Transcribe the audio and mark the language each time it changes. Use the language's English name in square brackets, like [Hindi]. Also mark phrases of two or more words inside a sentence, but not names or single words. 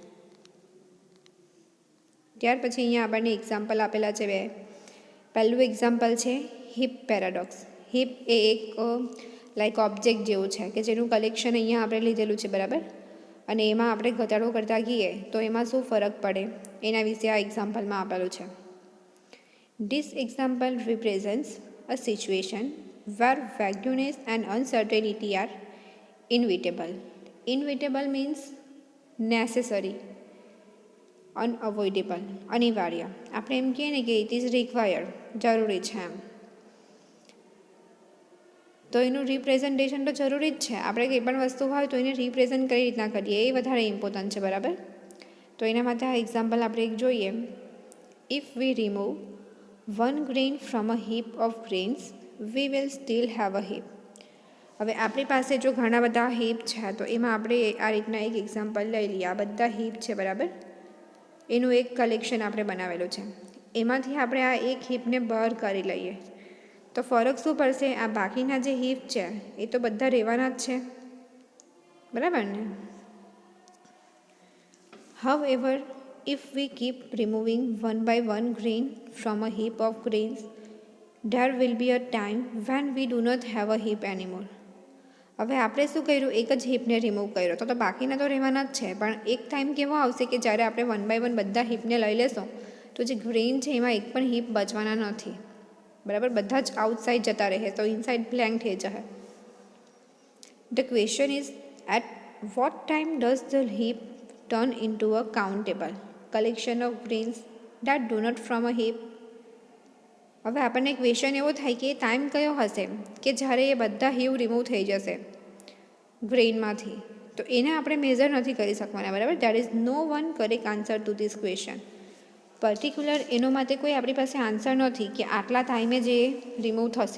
[Gujarati] ત્યાર પછી અહીંયા આપણને એક્ઝામ્પલ આપેલા છે 2. પહેલું એક્ઝામ્પલ છે હિપ પેરાડોક્સ. હિપ એ એક [English] like object [Gujarati] જેવું છે કે જેનું કલેક્શન અહીંયા આપણે લીધેલું છે. બરાબર, અને એમાં આપણે ઘટાડો કરતા ગઈએ તો એમાં શું ફરક પડે એના વિશે આ એક્ઝામ્પલમાં આપેલું છે. [English] This example represents a situation where vagueness and uncertainty are inevitable. Inevitable means necessary, unavoidable, [Gujarati] અનિવાર્ય. આપણે એમ કહીએ ને કે [English] it is required, [Gujarati] જરૂરી છે એમ. તો એનું રિપ્રેઝન્ટેશન તો જરૂરી જ છે. આપણે કંઈ પણ વસ્તુ હોય તો એને રિપ્રેઝન્ટ કઈ રીતના કરીએ એ વધારે ઇમ્પોર્ટન્ટ છે. બરાબર, તો એના માટે આ એક્ઝામ્પલ આપણે એક જોઈએ. [English] if we remove 1 grain from a heap of grains, we will still have a heap. [Gujarati] હવે આપણી પાસે જો ઘણા બધા હીપ છે તો એમાં આપણે આ રીતના એક એક્ઝામ્પલ લઈ લઈએ. આ બધા હીપ છે. બરાબર, એનું એક કલેક્શન આપણે બનાવેલું છે. એમાંથી આપણે આ એક હીપને બહાર કરી લઈએ તો ફરક શું પડશે? આ બાકીના જે હીપ છે એ તો બધા રહેવાના જ છે. બરાબર ને? [English] However, if we keep removing 1 by 1 grain from a heap of grains, there will be a time when we do not have a heap anymore. [Gujarati] હવે આપણે શું કર્યું? એક જ હીપને રિમૂવ કર્યો તો બાકીના તો રહેવાના જ છે, પણ એક ટાઈમ કેવો આવશે કે જ્યારે આપણે 1 by 1 બધા હીપને લઈ લેશું તો જે ગ્રેન છે એમાં એક પણ હીપ બચવાના નથી. બરાબર, બધા જ આઉટસાઇડ જતા રહે તો [English] inside blank [Gujarati] થઈ જશે. [English] the question is at what time does the heap turn into a countable collection of grains that do not form a heap. [Gujarati] હવે આપણને ક્વેશ્ચન એવો થાય કે ટાઈમ કયો હશે કે જ્યારે એ બધા હીપ રિમૂવ થઈ જશે ગ્રેઇનમાંથી, તો એને આપણે મેઝર નથી કરી શકવાના. બરાબર, [English] there is no one correct answer to this question. [Gujarati] પર્ટિક્યુલર એનો માટે કોઈ આપણી પાસે આન્સર નથી કે આટલા ટાઈમે જે રિમૂવ થશે.